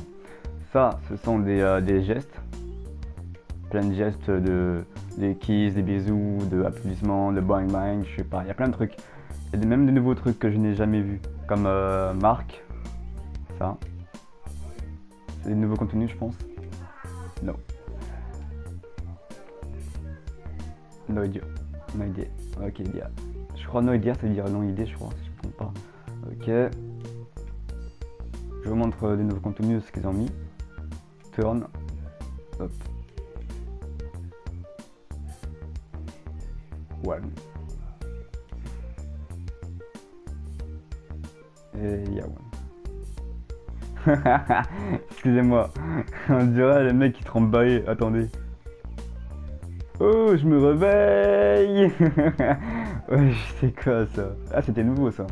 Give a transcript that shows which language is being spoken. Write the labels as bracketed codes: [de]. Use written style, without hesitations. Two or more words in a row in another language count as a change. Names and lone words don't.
[fr] Ça ce sont des gestes, plein de gestes des kisses, des bisous, de applaudissements, de bang bang, je sais pas, il y a plein de trucs. Il y a même des nouveaux trucs que je n'ai jamais vus, comme Marc, ça. C'est des nouveaux contenus, je pense. [en] No. No idea. No idea. Ok, idea. [fr] Je crois [en] no idea, [fr] ça veut dire non idée, je crois, si je ne me trompe pas. Ok. Je vous montre des nouveaux contenus, ce qu'ils ont mis. [en] Turn. Hop. One. [fr] Et Yawan. Excusez-moi, on dirait le mec qui tremble. Attendez. Oh, je me réveille. Ouais, c'est quoi ça? Ah, c'était nouveau ça.